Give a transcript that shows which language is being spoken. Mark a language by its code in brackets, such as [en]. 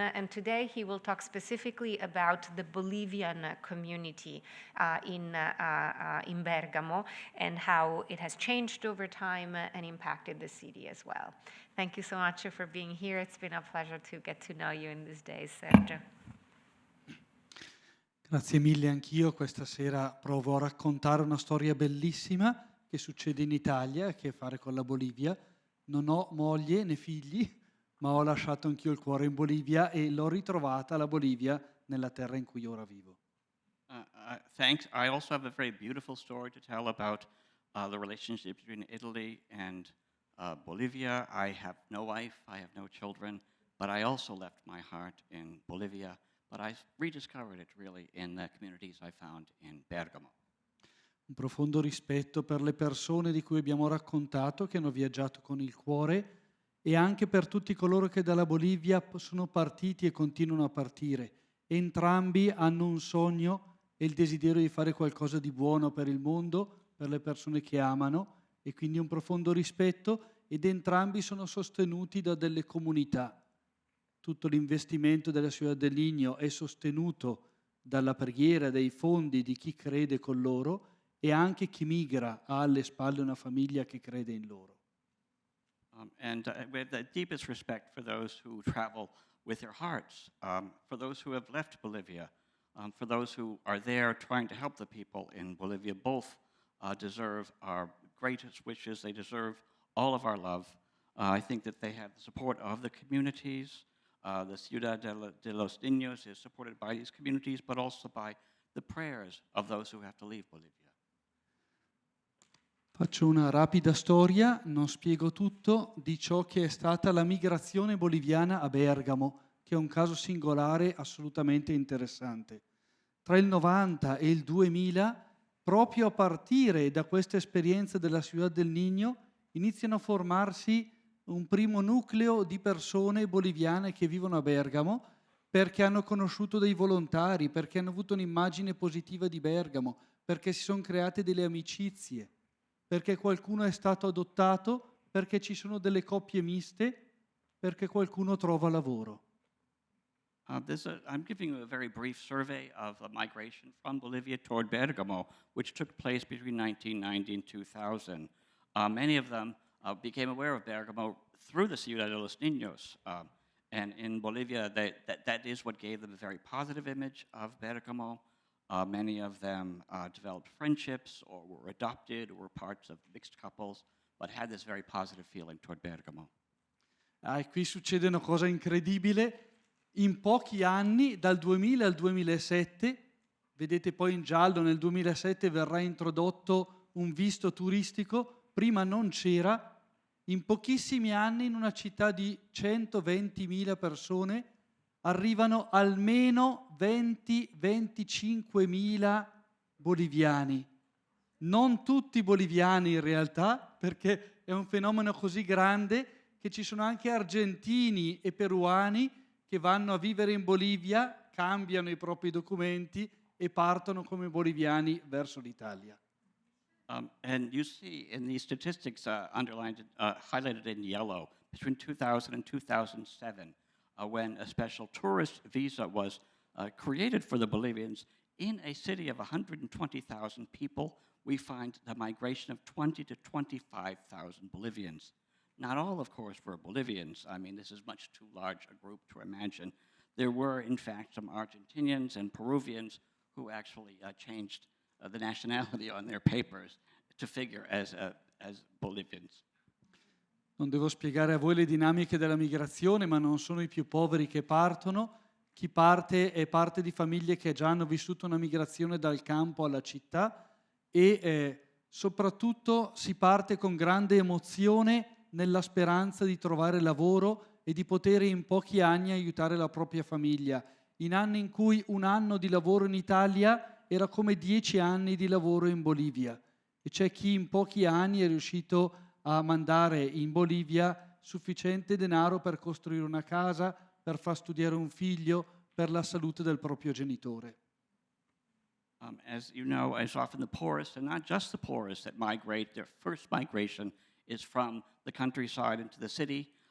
[en] And today he will talk specifically about the Bolivian community in Bergamo and how it has changed over time and impacted the city as well. Thank you so much for being here. It's been a pleasure to get to know you in these days, Sergio. [it] Grazie mille, anch'io questa sera provo a raccontare una storia bellissima che succede in Italia, che ha a che fare con la Bolivia. Non ho moglie né figli, ma ho lasciato anch'io il cuore in Bolivia e l'ho ritrovata la Bolivia nella terra in cui ora vivo. [en] Thanks. I also have a very beautiful story to tell about the relationship between Italy and Bolivia. I have no wife, I have no children, but I also left my heart in Bolivia, but I rediscovered it really in the communities I found in Bergamo. [it] Un profondo rispetto per le persone di cui abbiamo raccontato, che hanno viaggiato con il cuore, e anche per tutti coloro che dalla Bolivia sono partiti e continuano a partire. Entrambi hanno un sogno e il desiderio di fare qualcosa di buono per il mondo, per le persone che amano, e quindi un profondo rispetto, ed entrambi sono sostenuti da delle comunità. Tutto l'investimento della Ciudad del Niño è sostenuto dalla preghiera, dai fondi di chi crede con loro, e anche chi migra ha alle spalle una famiglia che crede in loro. [en] With the deepest respect for those who travel with their hearts, for those who have left Bolivia, for those who are there trying to help the people in Bolivia, both deserve our greatest wishes. They deserve all of our love. I think that they have the support of the communities. The Ciudad de los Niños is supported by these communities, but also by the prayers of those who have to leave Bolivia. [it] Faccio una rapida storia, non spiego tutto, di ciò che è stata la migrazione boliviana a Bergamo, che è un caso singolare assolutamente interessante. Tra il 90 e il 2000, proprio a partire da questa esperienza della Ciudad del Niño, iniziano a formarsi un primo nucleo di persone boliviane che vivono a Bergamo, perché hanno conosciuto dei volontari, perché hanno avuto un'immagine positiva di Bergamo, perché si sono create delle amicizie, perché qualcuno è stato adottato, perché ci sono delle coppie miste, perché qualcuno trova lavoro. [en] I'm giving you a very brief survey of migration from Bolivia toward Bergamo, which took place between 1990 and 2000. Many of them became aware of Bergamo through the Ciudad de los Niños. And in Bolivia, that is what gave them a very positive image of Bergamo. Many of them developed friendships or were adopted or were parts of mixed couples, but had this very positive feeling toward Bergamo. [it] E qui succede una cosa incredibile. In pochi anni, dal 2000 al 2007, vedete poi in giallo, nel 2007 verrà introdotto un visto turistico, prima non c'era. In pochissimi anni, in una città di 120.000 persone, arrivano almeno 20-25.000 boliviani. Non tutti boliviani in realtà, perché è un fenomeno così grande che ci sono anche argentini e peruani che vanno a vivere in Bolivia, cambiano i propri documenti e partono come boliviani verso l'Italia. [en] And you see in these statistics underlined, highlighted in yellow, between 2000 and 2007, when a special tourist visa was created for the Bolivians, in a city of 120,000 people, we find the migration of 20 to 25,000 Bolivians. Not all, of course, were Bolivians. I mean, this is much too large a group to imagine. There were, in fact, some Argentinians and Peruvians who actually changed the nationality on their papers to figure as Bolivians. [it] Non devo spiegare a voi le dinamiche della migrazione, ma non sono i più poveri che partono. Chi parte è parte di famiglie che già hanno vissuto una migrazione dal campo alla città e soprattutto si parte con grande emozione nella speranza di trovare lavoro e di poter in pochi anni aiutare la propria famiglia. In anni in cui un anno di lavoro in Italia era come 10 anni di lavoro in Bolivia. E c'è chi in pochi anni è riuscito a mandare in Bolivia sufficiente denaro per costruire una casa, per far studiare un figlio, per la salute del proprio genitore. [en] As you know, it's often the poorest, and not just the poorest, that migrate. Their first migration is from the countryside into the city.